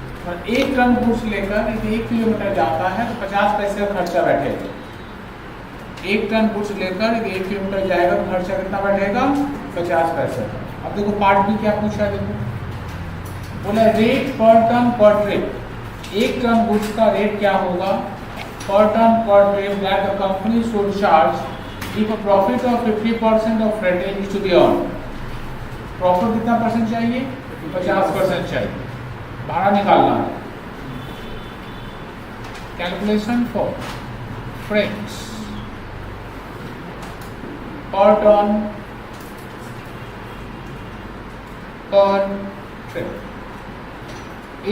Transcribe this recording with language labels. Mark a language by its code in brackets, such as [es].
[hi] और 1 ton goods लेकर 1 kilometre जाता है तो 50 पैसे का खर्चा बैठेगा। 1 टन गुड्स लेकर 1 किलोमीटर जाएगा तो खर्चा कितना बैठेगा? 50 पैसे। अब देखो पार्ट बी क्या पूछा है, देखो बोला रेट पर टन पर ट्रिप। 1 टन गुड्स का रेट क्या होगा? [en] Per ton per trip that the company should charge if a profit of 50% of freightage is to be earned। [hi] Profit कितना परसेंट चाहिए? 50% चाहिए। भाड़ा निकालना है। [en] Calculation for freights per ton per trip.